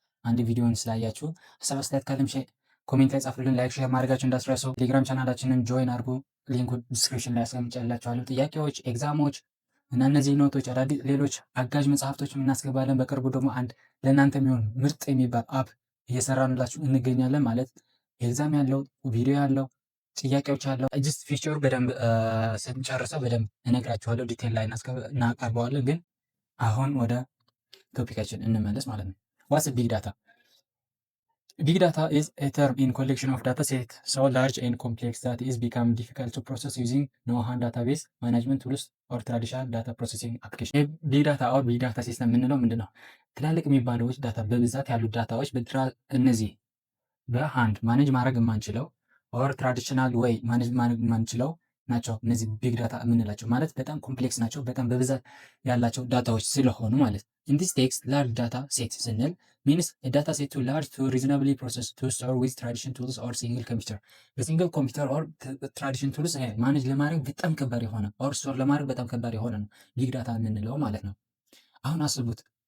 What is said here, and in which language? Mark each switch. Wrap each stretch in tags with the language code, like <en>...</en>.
<am>አንድ ቪዲዮን ስላያችሁ ሀሳብ አስተያየት ካለም ኮሜንት ላይ ጻፉልን። ላይክ ሼር ማድረጋችሁ እንዳትረሱ። ቴሌግራም ቻናላችንን ጆይን አድርጉ። ሊንኩ ዲስክሪፕሽን ላይ አስቀምጬላችኋለሁ። ጥያቄዎች፣ ኤግዛሞች እና እነዚህ ኖቶች አዳዲስ ሌሎች አጋዥ መጽሐፍቶች እናስገባለን። በቅርቡ ደግሞ አንድ ለእናንተ የሚሆን ምርጥ የሚባል አፕ እየሰራንላችሁ እንገኛለን። ማለት ኤግዛም ያለው ቪዲዮ ያለው ጥያቄዎች ያለው ጅስት ፊቸሩ በደንብ ስንጨርሰው በደንብ እነግራችኋለሁ። ዲቴል ላይ እናቀርበዋለን። ግን አሁን ወደ ቶፒካችን እንመለስ ማለት ነው። ዋትስ ቢግ ዳታ?</am> <en>Big data is a term in collection of data set so large and complex that is become difficult to process using known database management tools or traditional data processing application.</en> <am>ቢግ ዳታ ኦር ቢግ ዳታ ሲስተም የምንለው ምንድን ነው? ትላልቅ የሚባሉት ዳታ በብዛት ያሉ ዳታዎች እነዚህ በሃንድ ማኔጅ ማድረግ የማንችለው ኦር ትራዲሽናል ወይ ማኔጅ ማድረግ የማንችለው ናቸው። እነዚህ ቢግ ዳታ የምንላቸው ማለት በጣም ኮምፕሌክስ ናቸው፣ በጣም በብዛት ያላቸው ዳታዎች ስለሆኑ ማለት</am> <en>in this text</en> <am>large data set ስንል</am> <en>means a data set too large to reasonably process to store with traditional tools or single computer</en> <am>በሲንግል ኮምፒውተር ኦር ትራዲሽን ቱልስ ማኔጅ ለማድረግ በጣም ከባድ የሆነ ኦር ስቶር ለማድረግ በጣም ከባድ የሆነ ነው ቢግ ዳታ የምንለው ማለት ነው። አሁን አስቡት</am>